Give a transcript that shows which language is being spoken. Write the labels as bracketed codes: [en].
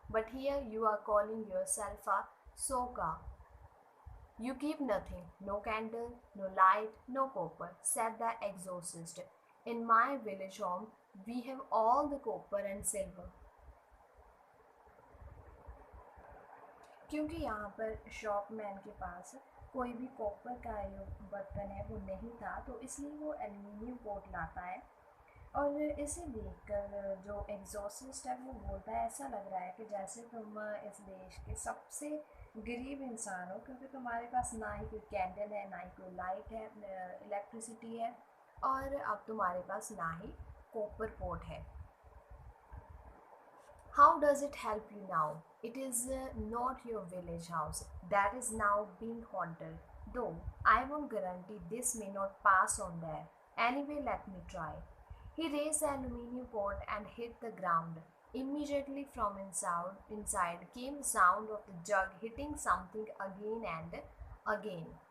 [en] But here you are calling yourself a soka. You keep nothing, no candle, no light, no copper, said the exorcist. In my village home, we have all the copper and silver. [hi] क्योंकि यहाँ पर शॉपमैन के पास कोई भी copper का जो बर्तन है वो नहीं था, तो इसलिए वो एल्युमिनियम पोट लाता है। और इसे देखकर जो एग्जॉसिस्ट है वो बोलता है, ऐसा लग रहा है कि जैसे तुम इस देश के सबसे गरीब इंसान हो, क्योंकि तुम्हारे पास ना ही कोई कैंडल है, ना ही कोई लाइट है, इलेक्ट्रिसिटी है, और अब तुम्हारे पास ना ही कॉपर पोट है। [en] How does it help you now? It is not your village house that is now being haunted, though I won't guarantee this may not pass on there. Anyway, let me try. He raised the aluminium pot and hit the ground. Immediately from inside came the sound of the jug hitting something again and again.